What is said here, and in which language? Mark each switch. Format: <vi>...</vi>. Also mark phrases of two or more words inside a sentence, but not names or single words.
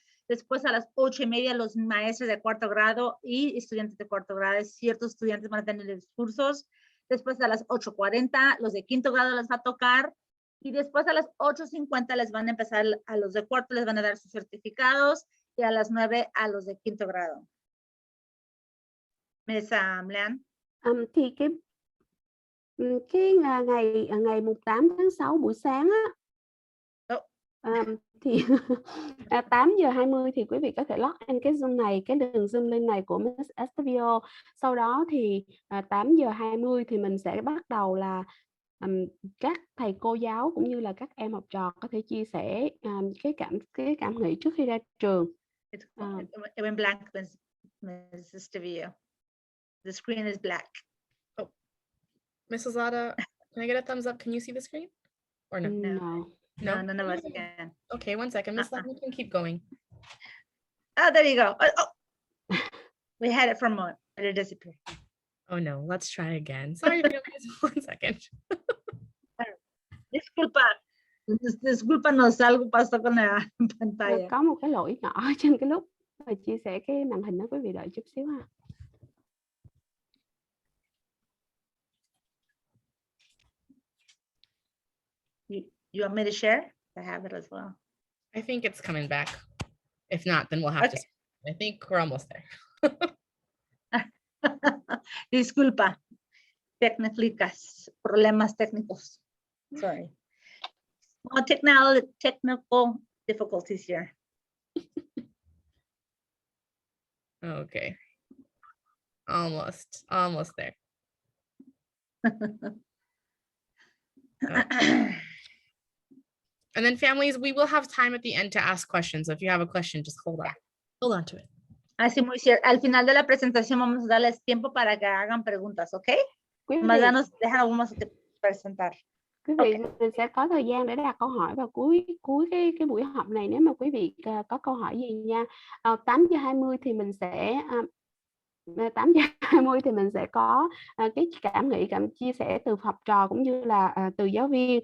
<es>Después a las 8:30 los maestros de cuarto grado y estudiantes de cuarto grado, ciertos estudiantes van a tener discursos. Después a las 8:40 los de quinto grado les va a tocar. Y después a las 8:50 les van a empezar, a los de cuarto les van a dar sus certificados y a las 9 a los de quinto grado. Miss Lan.</es> <vi>Thì ngày 8 tháng 6 buổi sáng á, thì 8:20 thì quý vị có thể</vi> <en>log in</en> <vi>cái Zoom này, cái đường Zoom link này của Miss Estevio. Sau đó thì 8:20 thì mình sẽ bắt đầu là các thầy cô giáo cũng như là các em học trò có thể chia sẻ cái cảm nghĩ trước khi ra trường.</vi> <en>It went blank, Miss Estevio. The screen is black. Oh, Mrs. Lada, can I get a thumbs up? Can you see the screen? Or no? No, none of us can. Okay, one second. Miss Lada, you can keep going. Oh, there you go. Oh. We had it for a moment, but it disappeared. Oh no, let's try again. Sorry, one second.</en> <es>Discúlpanos, algo pasó con la pantalla.</es> <vi>Có một cái lỗi nhỏ trên cái lúc mà chia sẻ cái màn hình đó, quý vị đợi chút xíu ha.</vi> <en>You want me to share? I have it as well. I think it's coming back. If not, then we'll have to. I think we're almost there. Disculpa. Problemas técnicos. Sorry. Well, technical difficulties here. Okay. Almost there. And then families, we will have time at the end to ask questions. So if you have a question, just hold on to it.</en> <es>Así muy cierto. Al final de la presentación vamos a darles tiempo para que hagan preguntas, ¿ok? Más danos, vamos a presentar.</es> <vi>Quý vị, mình sẽ có thời gian để đặt câu hỏi vào cuối cái buổi họp này nếu mà quý vị có câu hỏi gì nha. 8:20 thì mình sẽ 8:20 thì mình sẽ có cái cảm nghĩ, chia sẻ từ học trò cũng như là từ giáo viên.</vi>